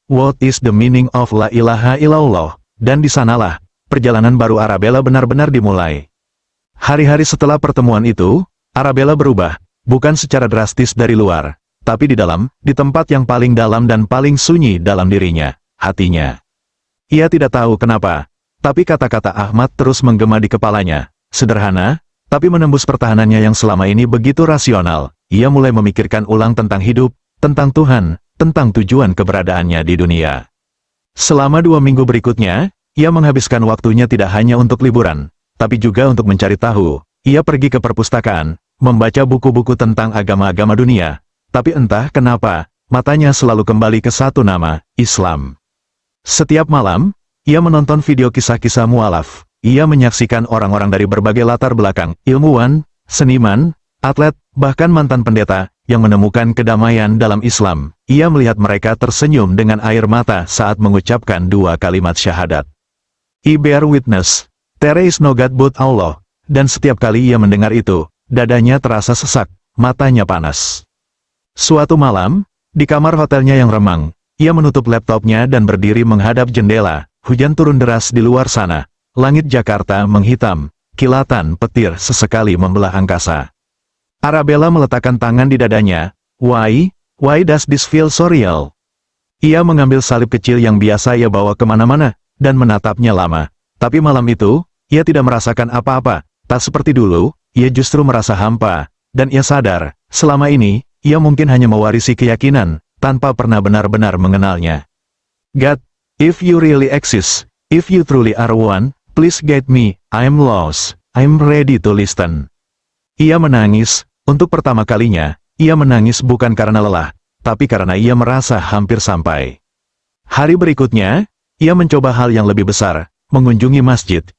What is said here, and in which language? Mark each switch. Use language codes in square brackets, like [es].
[en] What is the meaning of la ilaha illallah? [id] Dan di sanalah, perjalanan baru Arabella benar-benar dimulai. Hari-hari setelah pertemuan itu, Arabella berubah, bukan secara drastis dari luar, tapi di dalam, di tempat yang paling dalam dan paling sunyi dalam dirinya, hatinya. Ia tidak tahu kenapa, tapi kata-kata Ahmad terus menggema di kepalanya. Sederhana, tapi menembus pertahanannya yang selama ini begitu rasional. Ia mulai memikirkan ulang tentang hidup, tentang Tuhan, tentang tujuan keberadaannya di dunia. Selama 2 minggu berikutnya, ia menghabiskan waktunya tidak hanya untuk liburan, tapi juga untuk mencari tahu. Ia pergi ke perpustakaan, membaca buku-buku tentang agama-agama dunia, tapi entah kenapa, matanya selalu kembali ke satu nama, Islam. Setiap malam, ia menonton video kisah-kisah mualaf. Ia menyaksikan orang-orang dari berbagai latar belakang, ilmuwan, seniman, atlet, bahkan mantan pendeta, yang menemukan kedamaian dalam Islam. Ia melihat mereka tersenyum dengan air mata saat mengucapkan 2 kalimat syahadat. [en] I bear witness, there is no God but Allah. [id] Dan setiap kali ia mendengar itu, dadanya terasa sesak, matanya panas. Suatu malam, di kamar hotelnya yang remang, ia menutup laptopnya dan berdiri menghadap jendela. Hujan turun deras di luar sana. Langit Jakarta menghitam, kilatan petir sesekali membelah angkasa. Arabella meletakkan tangan di dadanya. [en] Why does this feel so real? [id] Ia mengambil salib kecil yang biasa ia bawa kemana-mana, dan menatapnya lama. Tapi malam itu, ia tidak merasakan apa-apa. Tak seperti dulu, ia justru merasa hampa, dan ia sadar, selama ini, ia mungkin hanya mewarisi keyakinan, tanpa pernah benar-benar mengenalnya. [en] God, if you really exist, if you truly are one, please guide me, I'm lost, I'm ready to listen. [id] Ia menangis, untuk pertama kalinya, ia menangis bukan karena lelah, tapi karena ia merasa hampir sampai. Hari berikutnya, ia mencoba hal yang lebih besar, mengunjungi masjid.